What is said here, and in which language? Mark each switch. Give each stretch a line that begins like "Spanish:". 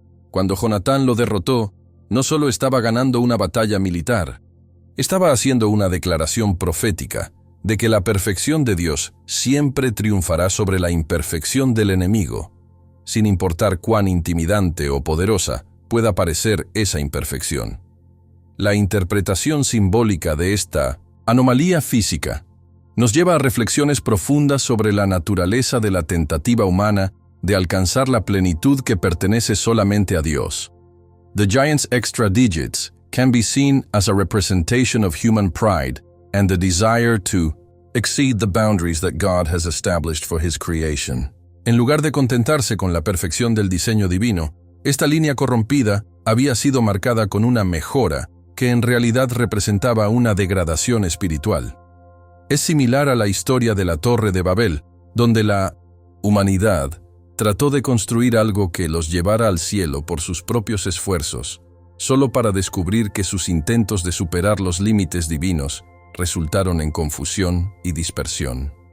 Spanish: Cuando Jonatán lo derrotó, no solo estaba ganando una batalla militar, estaba haciendo una declaración profética de que la perfección de Dios siempre triunfará sobre la imperfección del enemigo, sin importar cuán intimidante o poderosa pueda parecer esa imperfección. La interpretación simbólica de esta anomalía física nos lleva a reflexiones profundas sobre la naturaleza de la tentativa humana de alcanzar la plenitud que pertenece solamente a Dios.
English: The giant's extra digits can be seen as a representation of human pride and the desire to exceed the boundaries that God has established for His creation.
Spanish: En lugar de contentarse con la perfección del diseño divino, esta línea corrompida había sido marcada con una mejora que en realidad representaba una degradación espiritual. Es similar a la historia de la Torre de Babel, donde la humanidad trató de construir algo que los llevara al cielo por sus propios esfuerzos, solo para descubrir que sus intentos de superar los límites divinos resultaron en confusión y dispersión.